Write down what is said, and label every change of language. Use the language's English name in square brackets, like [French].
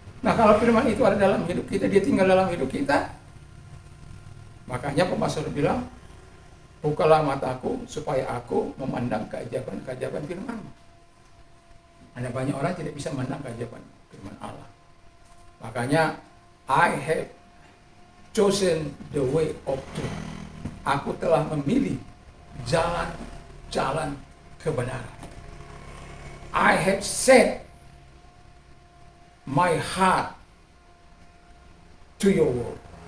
[Indonesian] Nah, kalau firman itu ada dalam hidup kita, dia tinggal dalam hidup kita, makanya pemazmur bilang, bukalah mataku supaya aku memandang keajaiban-keajaiban firman-Mu. Ada banyak orang tidak bisa memandang keajaiban firman Allah. Makanya [English] I have chosen the way of truth. [Indonesian] Aku telah memilih jalan-jalan kebenaran. [English] I have set my heart to your word.